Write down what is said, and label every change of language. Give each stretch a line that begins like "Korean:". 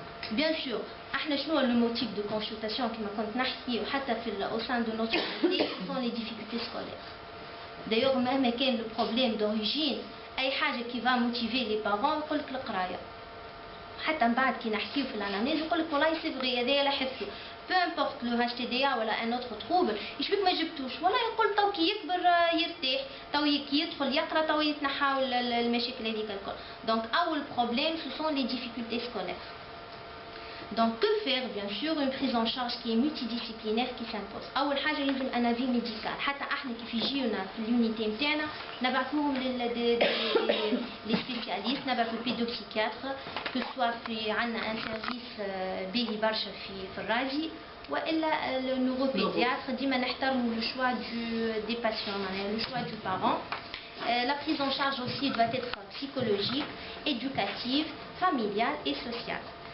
French: Bien sûr, le motif de consultation qui au sein de notre société sont les difficultés scolaires. D'ailleurs, même quand le problème d'origine, qui va motiver les parents,
Arabic: يقول لك القرايه. حتى من بعد كي نحكيو في الانامنيز يقول لك والله سي فغي هذايا لاحظته.
French: peu importe le HTDA
Arabic: ولا
French: un autre trouble
Arabic: يشبك ما جبتوش والله يقول تو كي يكبر يرتاح تو كي يدخل يقرا تو يتنحاو المشاكل هذيك الكل.
French: Donc اول problème ce sont les difficultés scolaires. Donc que faire? Bien sûr, une prise en charge qui est multidisciplinaire qui s'impose.
Arabic: أول حاجة لازم
French: un avis médical.
Arabic: حتى احنا كيف يجيونا في اليونيتي نتاعنا نبعثوهم les spécialistes, نبعثوا pédopsychiatre, que soit في عندنا un service باهي برشا في الراجي والا le neuropédiatre. ديما نحترموا
French: le choix des patients, le choix du parent. La prise en charge aussi doit être psychologique, éducative, familiale et sociale.